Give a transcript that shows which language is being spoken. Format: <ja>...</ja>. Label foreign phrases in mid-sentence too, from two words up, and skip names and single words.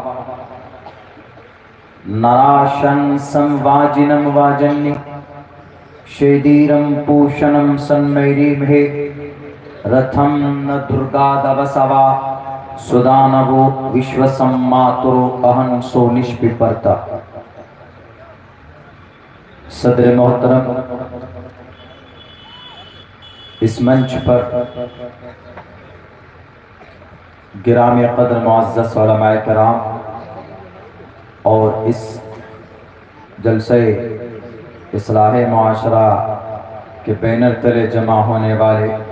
<sa>नराशं संवाजिनं वाजन्य शेदीरं पूषणं सन्मैरीमहे। रथं न दुर्गादवसवा सुदानवो विश्वसम्मातुरो अहंसो निष्पिपर्ता।</sa> <ur>صدر محترم, اس منچ پر گرامی قدر معزز علماء کرام اور اس جلسے اصلاح معاشرہ کے بینر تلے جمع ہونے والے</ur>